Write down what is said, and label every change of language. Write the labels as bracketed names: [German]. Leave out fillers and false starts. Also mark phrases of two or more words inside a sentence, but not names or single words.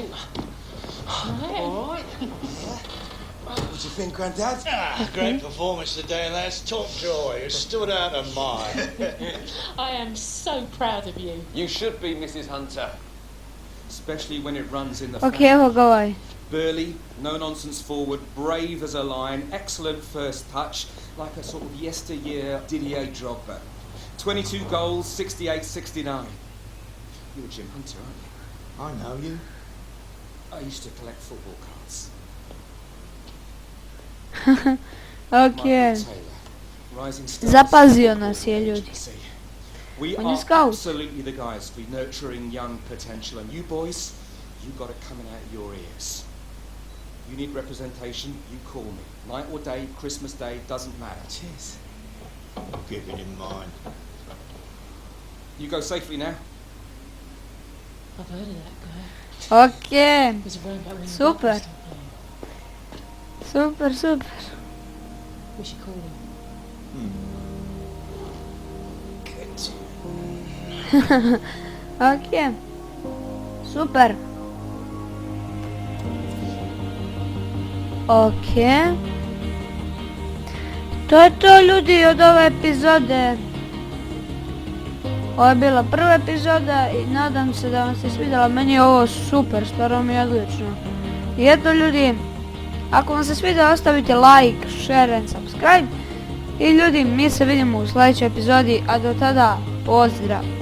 [English] Right? What do you think, Granddad? Great performance today, lads. Top joy. You stood out of mine. I am so proud of you. You should be, Mrs. Hunter. Especially when it runs in the [Croatian] Okej, evo ga ovaj. [English] Burly, no-nonsense forward, brave as a lion, excellent first touch, like a sort of yesteryear Didier Drogba. 22 goals, 68-69. You're Jim Hunter, aren't I know you. you? I used to collect football cards. [Croatian] Okej. [English] Michael Taylor, Rising Stars. [Croatian] Zapazio nas je, ljudi. [English] Agency. We [Croatian] On je [English] are scout. absolutely the guys for nurturing young potential, and you boys, you got it coming out of your ears. You need representation, you call me. Night or day, Christmas Day, doesn't matter. Cheers. I'll keep it in mind. You go safely now. I've heard of that guy. [Croatian] Okej. [English] He was around back when the [Croatian] Super. [English] Bucks still playing. [Croatian] Super, super. [English] We should call him. [Croatian] Okej. Super. Okej. To je to, ljudi, od ove epizode. Ovo je bila prva epizoda i nadam se da vam se svidjela. Meni je ovo super, stvarno mi je odlično. I eto, ljudi, ako vam se svidjelo, ostavite like, [English] share and subscribe. [Croatian] I ljudi, mi se vidimo u sljedećoj epizodi, a do tada, pozdrav!